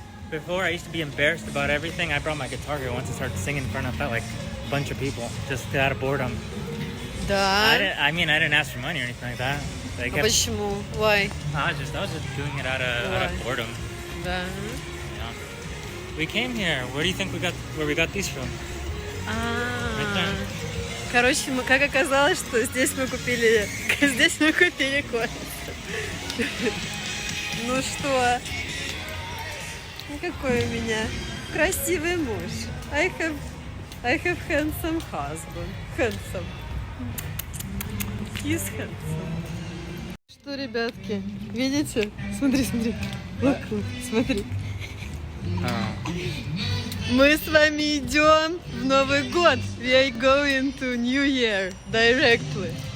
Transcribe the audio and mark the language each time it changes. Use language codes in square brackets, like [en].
[en] Before, I used to be embarrassed about everything. I brought my guitar here once and started singing in front of like a bunch of people, just out of boredom. [ru] Да. [en] I didn't ask for money or anything like that. They kept, [ru] Почему? [en] Why? I was just doing it out of boredom. [ru] Да. [en] Yeah. We came here. Where do you think where we got these from? Right there. [ru] Короче, как оказалось, что здесь мы купили кофе. Ну что? Ну какой у меня красивый муж. [en] I have handsome husband. Handsome. He's handsome. [ru] Что, ребятки, видите? Смотри. [en] Look, [ru] смотри. Мы с вами идем в Новый год. [en] We are going to New Year directly.